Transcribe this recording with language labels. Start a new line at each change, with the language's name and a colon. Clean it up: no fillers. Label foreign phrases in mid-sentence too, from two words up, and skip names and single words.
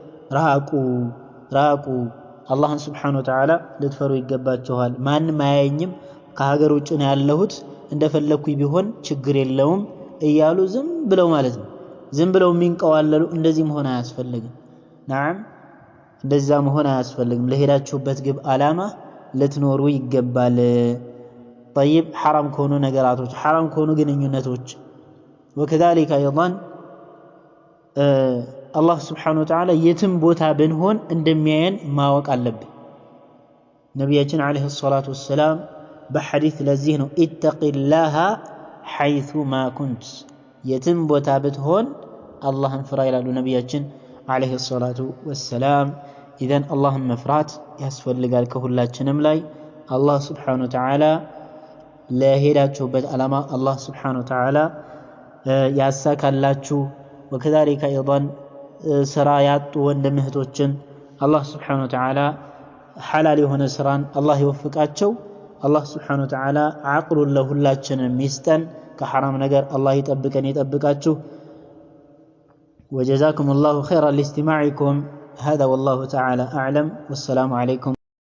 Amharic: ራቁ። አላህን
Arabic: سبحانه وتعالى
Amharic: ልትፈሩ ይገባችኋል። ማንም አያየኝም ከሀገር ውጭ ነው ያለሁት እንደፈለኩኝ ቢሆን ችግር የለውም እያሉ ዝም ብለው ማለት ነው። ዝም ብለው የሚንቀዋለሉ እንደዚህ መሆን አያስፈልግም። نعم እንደዛ መሆን አያስፈልግም። ለሄዳችሁበት ግብ ዓላማ ልትኖሩ ይገባል።
Arabic: طيب حرام
Amharic: ከሆኑ ነገራቶች حرام ከሆኑ ግንኙነቶች
Arabic: وكذلك ايضا الله سبحانه وتعالى
Amharic: የትም ቦታ ብንሆን እንደሚያየን ማወቅ አለብን። ነብያችን
Arabic: عليه الصلاة والسلام
Amharic: በሐዲስ ለዚህ ነው
Arabic: اتق الله حيث ما
Amharic: كنت የትም ቦታ ብትሆን አላህን ፍራ ይላሉ ነብያችን
Arabic: عليه الصلاة والسلام።
Amharic: ኢዘን አላህን መፍራት ያስፈልጋል ከሁላችንም ላይ። አላህ
Arabic: سبحانه وتعالى
Amharic: ለሄዳችሁበት ዓላማ አላህ
Arabic: سبحانه وتعالى
Amharic: ያሳካላችሁ።
Arabic: وكذلك ايضا
Amharic: ስራ ያጡ ወንድም እህቶችን አላህ
Arabic: سبحانه وتعالى
Amharic: ሐላል የሆነ ስራን አላህ ይወፍቃቸው። አላህ
Arabic: سبحانه وتعالى
Amharic: አቅሉን ለሁላችንም ይስጠን። ከሐራም ነገር አላህ ይጠብቃችሁ።
Arabic: وجزاكم الله خيرا لاستماعكم. هذا والله تعالى أعلم والسلام عليكم.